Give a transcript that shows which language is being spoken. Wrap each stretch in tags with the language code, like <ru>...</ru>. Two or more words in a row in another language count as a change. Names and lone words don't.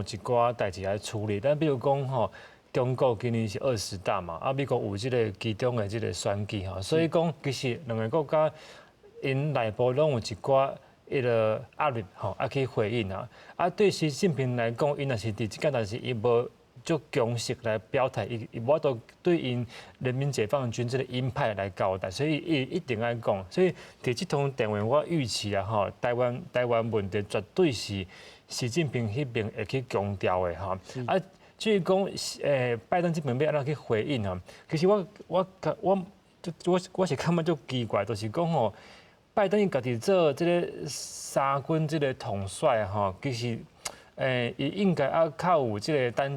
<nan>寡代志来处理，但比如讲中国今年是20大嘛，美国有这个其中的这个选举所以讲其实2个国家因内部拢有一寡个压力去回应对习近平来讲，因若是伫即个但是伊无足强势来表态，伊无都对因人民解放军这个鹰派来交代，所以伊一定爱讲。所以伫即通电话，我预期台湾问题绝对是习近平迄边会去强调的至于讲拜登这边要安怎去回应其实我是感觉足奇怪，就是讲拜登伊家己做这个三军这个统帅其实伊应该较有这个担</nan>